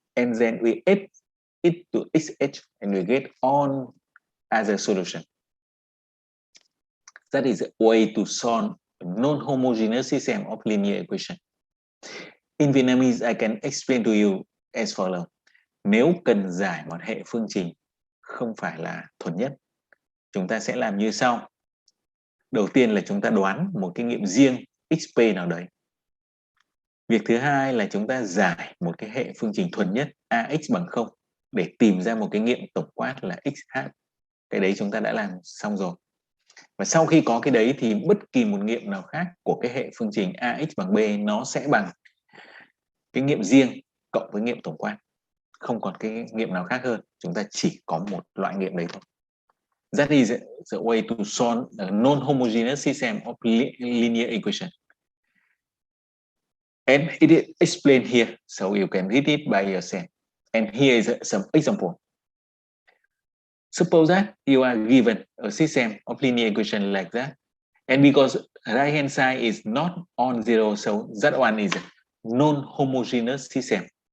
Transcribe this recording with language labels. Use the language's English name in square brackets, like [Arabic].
[English] And then we add it to xh and we get on as a solution. That is a way to solve a non-homogeneous system of linear equation. In Vietnamese, I can explain to you as follows. [Vietnamese] Nếu cần giải một hệ phương trình không phải là thuần nhất, chúng ta sẽ làm như sau. Đầu tiên là chúng ta đoán một cái nghiệm riêng xp nào đấy. Việc thứ hai là chúng ta giải một cái hệ phương trình thuần nhất ax bằng 0 để tìm ra một cái nghiệm tổng quát là xh. Cái đấy chúng ta đã làm xong rồi. Và sau khi có cái đấy thì bất kỳ một nghiệm nào khác của cái hệ phương trình ax bằng b nó sẽ bằng cái nghiệm riêng cộng với nghiệm tổng quát. Không còn cái nghiệm nào khác hơn. Chúng ta chỉ có một loại nghiệm đấy thôi. [English] That is the way to solve a non-homogeneous system of linear equation. And it is explained here, so you can read it by yourself. And here is some example. Suppose that you are given a system of linear equation like that, and because right hand side is not on 0, so that one is a non-homogeneous system.